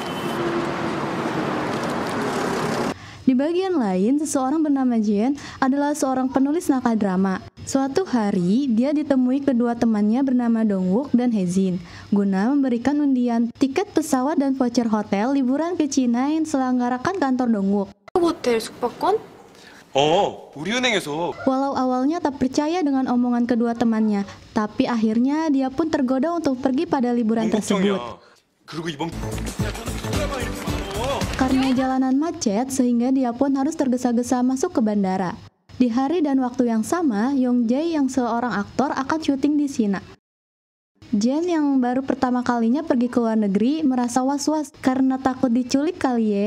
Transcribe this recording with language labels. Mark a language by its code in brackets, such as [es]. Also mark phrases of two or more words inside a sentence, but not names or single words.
[id] Di bagian lain, seseorang bernama Jin adalah seorang penulis naskah drama. Suatu hari, dia ditemui kedua temannya bernama Dongwook dan Haejin guna memberikan undian tiket pesawat dan voucher hotel liburan ke Cina yang diselenggarakan kantor Dongwook. [ko] 호텔 숙박권? 우리 은행에서. [id] Walau awalnya tak percaya dengan omongan kedua temannya, tapi akhirnya dia pun tergoda untuk pergi pada liburan tersebut. [ko] 그리고 이번 [id] Karena jalanan macet, sehingga dia pun harus tergesa-gesa masuk ke bandara. Di hari dan waktu yang sama, Young Jae yang seorang aktor akan syuting di Cina. Jen yang baru pertama kalinya pergi ke luar negeri merasa was-was karena takut diculik kali ya.